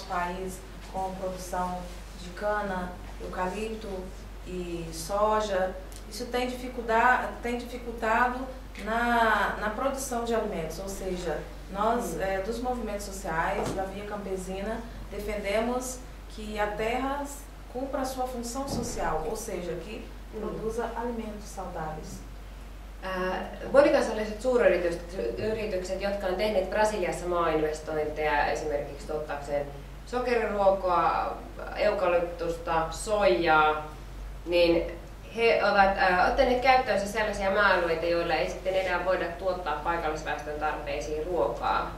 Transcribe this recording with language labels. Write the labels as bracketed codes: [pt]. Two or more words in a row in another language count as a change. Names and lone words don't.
[pt] país com produção de cana, eucalipto e soja, isso tem dificultado na produção de alimentos, ou seja, nós dos movimentos sociais, da Via Campesina, defendemos que a terra cumpra a sua função social, ou seja, que produza alimentos saudáveis. [fi] Monikansalliset suuryritykset, jotka on tehneet Brasiliassa maainvestointeja esimerkiksi tuottaakseen sokeriruokoa, eukalyptusta, soijaa, niin he ovat ottaneet käyttöönsä sellaisia maa-alueita, joilla ei sitten enää voida tuottaa paikallisväestön tarpeisiin ruokaa.